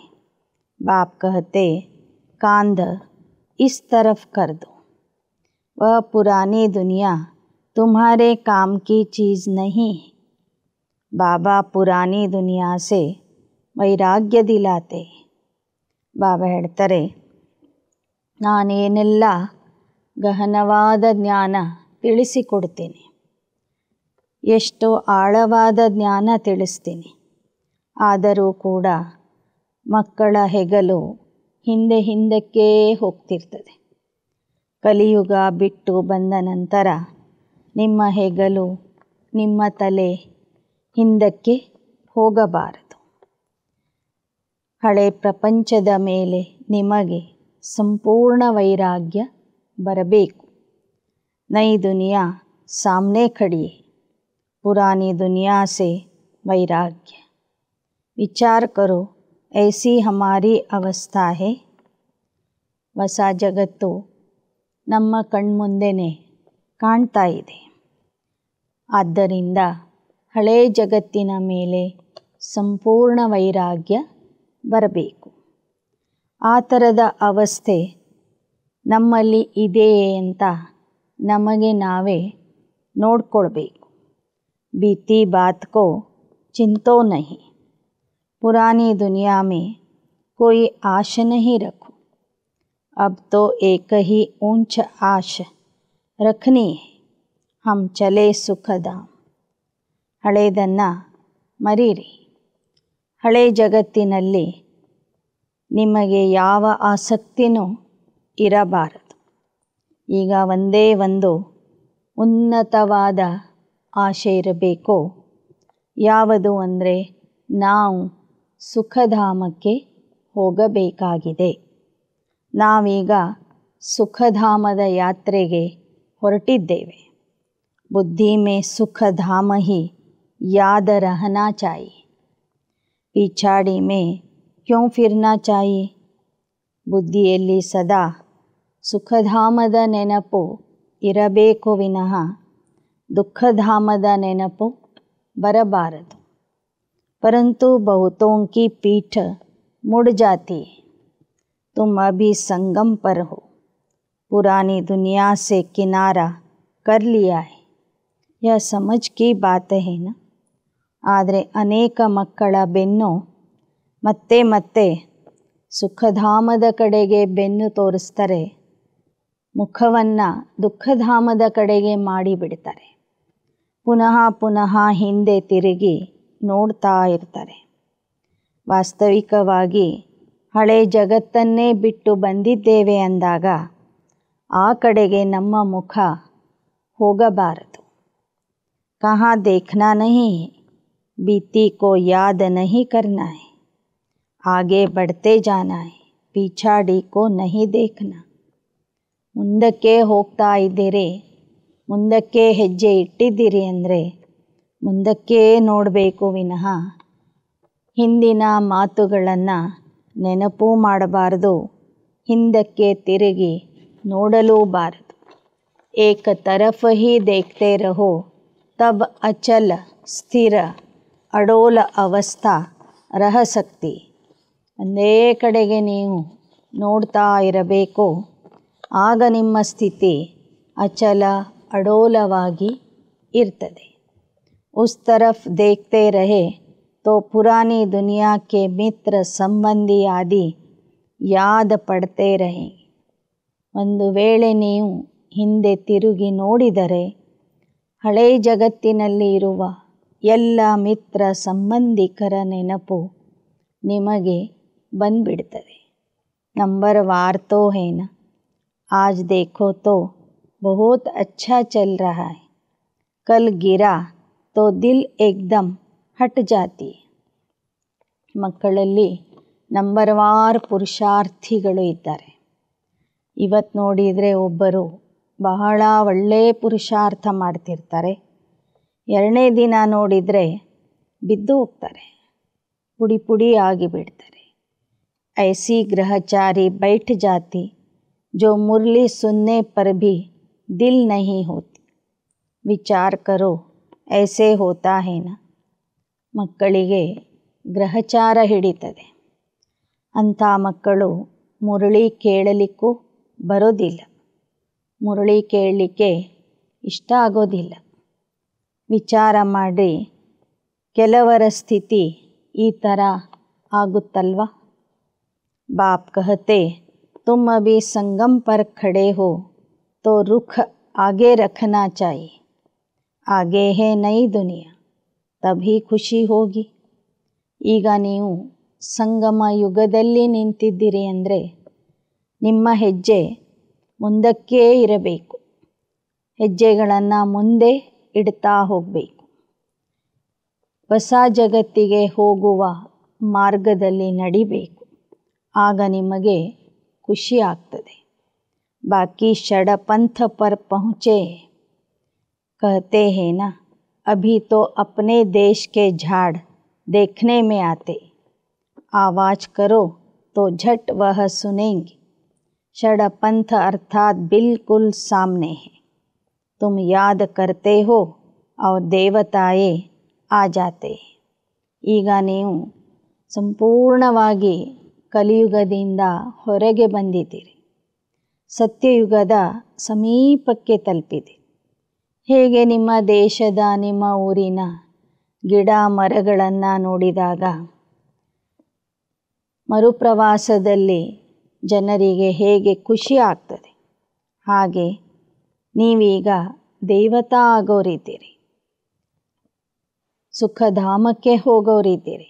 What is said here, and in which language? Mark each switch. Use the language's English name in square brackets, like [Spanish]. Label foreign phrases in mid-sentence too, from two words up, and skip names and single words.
[Hindi] बाप कहते कांध इस तरफ कर दो. वह पुरानी दुनिया तुम्हारे काम की चीज़ नहीं है. बाबा पुरानी दुनिया से वैराग्य दिलाते. [Kannada] ಬಾಬಾ ಹೇಳ್ತಾರೆ, ನಾನೇನೆಲ್ಲ ಗಹನವಾದ ಜ್ಞಾನ ತಿಳಿಸಿಕೊಡ್ತೀನಿ, ಎಷ್ಟು ಆಳವಾದ ಜ್ಞಾನ ತಿಳಿಸ್ತೀನಿ. ಆದರೂ ಕೂಡ ಮಕ್ಕಳ ಹೆಗಲು ಹಿಂದೆ ಹಿಂದಕ್ಕೆ ಹೋಗ್ತಿರ್ತದೆ. ಕಲಿಯುಗ ಬಿಟ್ಟು ಬಂದ ನಂತರ ನಿಮ್ಮ ಹೆಗಲು, ನಿಮ್ಮ ತಲೆ ಹಿಂದಕ್ಕೆ ಹೋಗಬಾರದು. ಹಳೆ ಪ್ರಪಂಚದ ಮೇಲೆ ನಿಮಗೆ ಸಂಪೂರ್ಣ ವೈರಾಗ್ಯ ಬರಬೇಕು. [Hindi] ನई दुनिया सामने खड़ी है, पुरानी दुनिया से वैराग्य. विचार करो, ऐसी हमारी अवस्था है. [Kannada] ಹೊಸ ಜಗತ್ತು ನಮ್ಮ ಕಣ್ಮುಂದೆನೇ ಕಾಣ್ತಾ ಇದೆ. ಆದ್ದರಿಂದ ಹಳೆ ಜಗತ್ತಿನ ಮೇಲೆ ಸಂಪೂರ್ಣ ವೈರಾಗ್ಯ ಬರಬೇಕು. ಆ ಥರದ ಅವಸ್ಥೆ ನಮ್ಮಲ್ಲಿ ಇದೆಯೇ ಅಂತ ನಮಗೆ ನಾವೇ ನೋಡ್ಕೊಳ್ಬೇಕು. [Hindi] बीती बात को चिंतो नहीं, पुरानी दुनिया में कोई आश नहीं रखो. अब तो एक ही ऊंच आश रखनी है, हम चले सुखधाम. [Kannada] ಹಳೆಯದನ್ನು ಮರೀರಿ. ಹಳೆ ಜಗತ್ತಿನಲ್ಲಿ ನಿಮಗೆ ಯಾವ ಆಸಕ್ತಿನೂ ಇರಬಾರದು. ಈಗ ಒಂದೇ ಒಂದು ಉನ್ನತವಾದ ಆಶೆ ಇರಬೇಕು. ಯಾವುದು ಅಂದರೆ ನಾವು ಸುಖಧಾಮಕ್ಕೆ ಹೋಗಬೇಕಾಗಿದೆ. ನಾವೀಗ ಸುಖಧಾಮದ ಯಾತ್ರೆಗೆ ಹೊರಟಿದ್ದೇವೆ. [Hindi] बुद्धि में सुख धाम ही याद रहना चाहिए. पिछाड़ी में क्यों फिरना चाहिए. [Kannada] ಬುದ್ಧಿಯಲ್ಲಿ ಸದಾ ಸುಖಧಾಮದ ನೆನಪು ಇರಬೇಕು ವಿನಃ ದುಃಖಧಾಮದ ನೆನಪು ಬರಬಾರದು. [Hindi] परंतु बहुतों की पीठ मुड़ जाती है. तुम अभी संगम पर हो, पुरानी दुनिया से किनारा कर लिया है. यह समझ की बात है ना. [Kannada] ಆದರೆ ಅನೇಕ ಮಕ್ಕಳ ಬೆನ್ನು ಮತ್ತೆ ಮತ್ತೆ ಸುಖಧಾಮದ ಕಡೆಗೆ ಬೆನ್ನು ತೋರಿಸ್ತಾರೆ, ಮುಖವನ್ನು ದುಃಖಧಾಮದ ಕಡೆಗೆ ಮಾಡಿಬಿಡ್ತಾರೆ. ಪುನಃ ಪುನಃ ಹಿಂದೆ ತಿರುಗಿ ನೋಡ್ತಾ ಇರ್ತಾರೆ. ವಾಸ್ತವಿಕವಾಗಿ ಹಳೆ ಜಗತ್ತನ್ನೇ ಬಿಟ್ಟು ಬಂದಿದ್ದೇವೆ ಅಂದಾಗ ಆ ಕಡೆಗೆ ನಮ್ಮ ಮುಖ ಹೋಗಬಾರದು. [Hindi] कहाँ देखना नहीं है, बीती को याद नहीं करना है. आगे बढ़ते जाना है, पिछाड़ी को नहीं देखना. [Kannada] ಮುಂದಕ್ಕೆ ಹೋಗ್ತಾ ಇದ್ದೀರಿ, ಮುಂದಕ್ಕೆ ಹೆಜ್ಜೆ ಇಟ್ಟಿದ್ದೀರಿ ಅಂದರೆ ಮುಂದಕ್ಕೆ ನೋಡಬೇಕು ವಿನಃ ಹಿಂದಿನ ಮಾತುಗಳನ್ನು ನೆನಪು ಮಾಡಬಾರದು, ಹಿಂದಕ್ಕೆ ತಿರುಗಿ ನೋಡಲೂಬಾರದು. [Hindi] एक तरफ ही देखते रहो, तब अचल स्थिर अडोल अवस्था रह सकती. [Kannada] ಒಂದೇ ಕಡೆಗೆ ನೀವು ನೋಡ್ತಾ ಇರಬೇಕು, ಆಗ ನಿಮ್ಮ ಸ್ಥಿತಿ ಅಚಲ ಅಡೋಲವಾಗಿ ಇರ್ತದೆ. [Hindi] उस तरफ देखते रहे तो पुरानी दुनिया के मित्र संबंधी आदि याद पड़ते रहेंगे. [Kannada] ಒಂದು ವೇಳೆ ನೀವು ಹಿಂದೆ ತಿರುಗಿ ನೋಡಿದರೆ ಹಳೇ ಜಗತ್ತಿನಲ್ಲಿ ಇರುವ ಎಲ್ಲ ಮಿತ್ರ ಸಂಬಂಧಿಕರ ನೆನಪು ನಿಮಗೆ ಬಂದ್ಬಿಡ್ತದೆ. [Hindi] नंबर वार तो है ना, आज देखो तो बहुत अच्छा चल रहा है, कल गिरा तो दिल एकदम हट जाती है. [Kannada] ಮಕ್ಕಳಲ್ಲಿ ನಂಬರ್ ವಾರ್ ಪುರುಷಾರ್ಥಿಗಳು ಇದ್ದಾರೆ. ಇವತ್ತು ನೋಡಿದರೆ ಒಬ್ಬರು ಬಹಳ ಒಳ್ಳೆಯ ಪುರುಷಾರ್ಥ ಮಾಡ್ತಿರ್ತಾರೆ. ಎರಡನೇ ದಿನ ನೋಡಿದರೆ ಬಿದ್ದು ಹೋಗ್ತಾರೆ, ಪುಡಿ ಪುಡಿ ಆಗಿಬಿಡ್ತಾರೆ. [Hindi] ऐसी ग्रहचारी बैठ जाती जो मुरली सुनने पर भी दिल नहीं होती. विचार करो ऐसे होता है ना. [Kannada] ಮಕ್ಕಳಿಗೆ ಗ್ರಹಚಾರ ಹಿಡಿತದೆ. ಅಂಥ ಮಕ್ಕಳು ಮುರಳಿ ಕೇಳಲಿಕ್ಕೂ ಬರೋದಿಲ್ಲ, ಮುರಳಿ ಕೇಳಲಿಕ್ಕೆ ಇಷ್ಟ ಆಗೋದಿಲ್ಲ. ವಿಚಾರ ಮಾಡಿ, ಕೆಲವರ ಸ್ಥಿತಿ ಈ ಥರ ಆಗುತ್ತಲ್ವ. [Hindi] बाप कहते तुम अभी संगम पर खड़े हो तो रुख आगे रखना चाहिए, आगे है नई दुनिया, तभी खुशी होगी. [Kannada] ಈಗ ನೀವು ಸಂಗಮ ಯುಗದಲ್ಲಿ ನಿಂತಿದ್ದೀರಿ ಅಂದರೆ ನಿಮ್ಮ ಹೆಜ್ಜೆ ಮುಂದಕ್ಕೇ ಇರಬೇಕು, ಹೆಜ್ಜೆಗಳನ್ನು ಮುಂದೆ ಇಡ್ತಾ ಹೋಗಬೇಕು. ಹೊಸ ಜಗತ್ತಿಗೆ ಹೋಗುವ ಮಾರ್ಗದಲ್ಲಿ ನಡಿಬೇಕು, ಆಗ ನಿಮಗೆ ಖುಷಿ ಆಗ್ತದೆ. [Hindi] ಬಾಕಿ षडपंथ पर पहुँचे कहते हैं ना, अभी तो अपने देश के झाड़ देखने में आते, आवाज़ करो तो झट वह सुनेंगे. षडपंथ अर्थात बिल्कुल सामने है, तुम याद करते हो और देवताएं आ जाते. [Kannada] ಈಗ ನೀವು ಸಂಪೂರ್ಣವಾಗಿ ಕಲಿಯುಗದಿಂದ ಹೊರಗೆ ಬಂದಿದ್ದೀರಿ, ಸತ್ಯಯುಗದ ಸಮೀಪಕ್ಕೆ ತಲುಪಿದೆ. ಹೇಗೆ ನಿಮ್ಮ ದೇಶದ, ನಿಮ್ಮ ಊರಿನ ಗಿಡ ಮರಗಳನ್ನು ನೋಡಿದಾಗ ಮರುಪ್ರವಾಸದಲ್ಲಿ ಜನರಿಗೆ ಹೇಗೆ ಖುಷಿ ಆಗ್ತದೆ, ಹಾಗೆ ನೀವೀಗ ದೇವತಾ ಆಗೋರಿದ್ದೀರಿ, ಸುಖಧಾಮಕ್ಕೆ ಹೋಗೋರಿದ್ದೀರಿ.